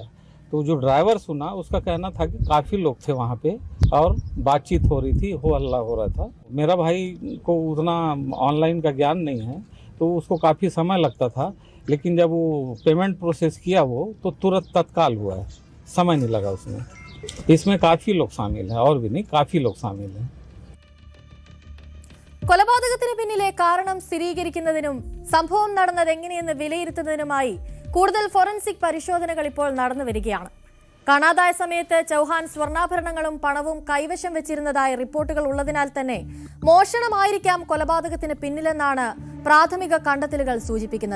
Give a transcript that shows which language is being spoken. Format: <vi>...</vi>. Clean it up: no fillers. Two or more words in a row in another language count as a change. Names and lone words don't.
<hi>तो जो ड्राइवर सुना, उसका कहना था कि काफ़ी लोग थे वहाँ पे और बातचीत हो रही थी, हो हल्ला हो रहा था. मेरा भाई को उतना ऑनलाइन का ज्ञान नहीं है, तो उसको काफ़ी समय लगता था. लेकिन जब वो</hi> <en>payment process</en> <hi>किया वो तो तुरंत तत्काल हुआ है, समय नहीं लगा उसमें. इसमें काफ़ी लोग शामिल हैं, और भी नहीं, काफ़ी लोग शामिल हैं.</hi> <ml>കൊലപാതകത്തിന് പിന്നിലെ കാരണം സ്ഥിരീകരിക്കുന്നതിനും സംഭവം നടന്നത് എങ്ങനെയെന്ന് വിലയിരുത്തുന്നതിനുമായി കൂടുതൽ ഫോറൻസിക് പരിശോധനകൾ ഇപ്പോൾ നടന്നു വരികയാണ്. കാണാതായ സമയത്ത് ചൌഹാൻ സ്വർണ്ണാഭരണങ്ങളും പണവും കൈവശം വെച്ചിരുന്നതായ റിപ്പോർട്ടുകൾ ഉള്ളതിനാൽ തന്നെ മോഷണമായിരിക്കാം കൊലപാതകത്തിന് പിന്നിലെന്നാണ് പ്രാഥമിക കണ്ടെത്തലുകൾ സൂചിപ്പിക്കുന്നത്.</ml>